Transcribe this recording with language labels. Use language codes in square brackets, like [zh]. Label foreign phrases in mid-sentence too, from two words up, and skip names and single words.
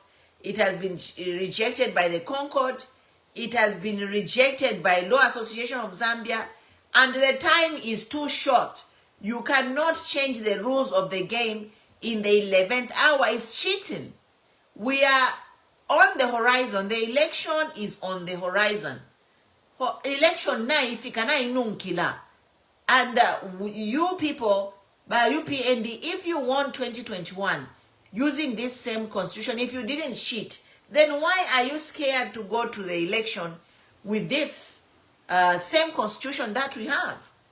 [en] It has been rejected by the Concord. It has been rejected by Law Association of Zambia. And the time is too short. You cannot change the rules of the game in the 11th hour. It's cheating. We are on the horizon. The election is on the horizon. [bem] Election na ifikana inunkila. [en] And you people, by UPND, if you won 2021 using this same constitution, if you didn't cheat, then why are you scared to go to the election with this same constitution that we have?